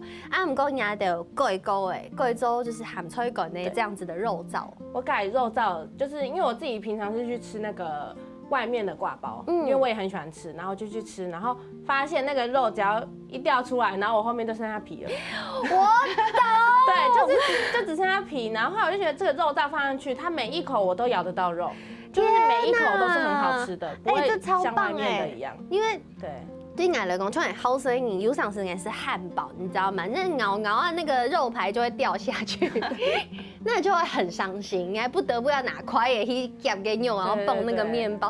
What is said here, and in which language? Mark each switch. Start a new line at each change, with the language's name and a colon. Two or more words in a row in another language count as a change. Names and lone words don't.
Chinese: 啊，不過人家的貴州就是鹹菜館呢這樣子的肉燥。我改肉燥，就是因為我自己平常是去吃那個外面的掛包，因為我也很喜歡吃，然後就去吃，然後發現那個肉只要一掉出來，然後我後面就剩下皮了。我懂。對，就只剩下皮，然後後來我就覺得這個肉燥放上去，它每一口我都咬得到肉，就是每一口都是很好吃的，不會像外面的一樣。因為對我來講，就很好吃，你有上次也是漢堡，你知道嗎？那咬啊，那個肉排就會掉下去，那就會很傷心，你還不得不要拿筷也去夾個肉，然後蹦那個麵包。